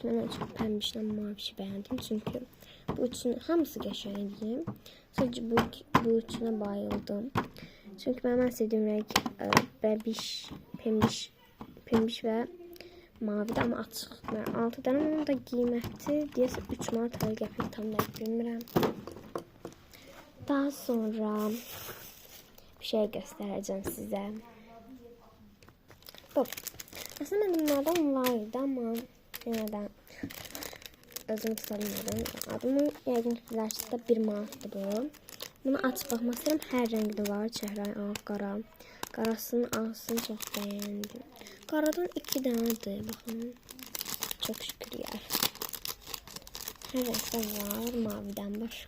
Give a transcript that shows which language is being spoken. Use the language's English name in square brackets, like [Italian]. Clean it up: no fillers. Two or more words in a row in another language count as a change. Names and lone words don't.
[Azerbaijani] Mən ən çox pəmbişlə mavişi bəyəndim. Çünki bu üçün hamısı qəşəngdir. Sadəcə bu üçünə bayıldım. Çünki mənim ən sevdiyim renk bəbiş, pembiş və mavidir amma açıq. 6 dənə onun da qiyməti deyəsə 3 manat 50 qəpik tam da bilmirəm. [Turkish] Daha sonra bir şey göstereceğim size. [Azerbaijani] Bu. [Turkish] Aslında benim bunlardan vardı ama yeniden özüm tutamıyorum. [Azerbaijani] Adımı yəqin ki bilərsiniz, 1 manatdır bu. Bunu açıb baxmaq istəyirəm. Hər rəngdə var. Çəhrayı, ağ, qara. Qarasını, ağsını çox bəyəndim. Qaradan 2 dənədir. Baxın. Çox şükür yer. Hər rəngdə var. Mavidən başqa.